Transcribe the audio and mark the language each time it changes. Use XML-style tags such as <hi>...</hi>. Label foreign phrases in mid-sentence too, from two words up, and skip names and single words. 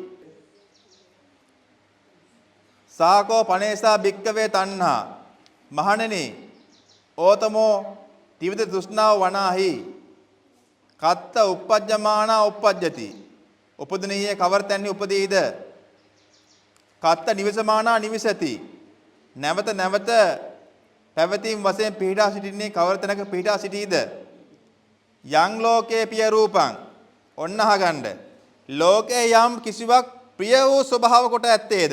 <pi>සාකෝ පනේසා භික්කවේ තණ්හා.</pi> <si>මහණෙනි ඕතමෝ ත්‍රිවිධ තෘෂ්ණාව වනාහි</si> <pi>කත්ත uppajjamaana uppajjati.</pi> <si>උපදිනියේ කවර තැන්හි උපදීද?</si> <pi>කත්ත නිවසමානා නිවසති.</pi> <si>නැවත නැවත පැවතීම් වශයෙන් පිහිටා සිටින්නේ කවර තැනක පිහිටා සිටීද?</si> <pi>යං ලෝකේ පිය රූපං.</pi> <si>ඔන්න අහගන්න. ලෝකේ යම් කිසිවක් ප්‍රිය වූ ස්වභාව කොට ඇත්තේද?</si>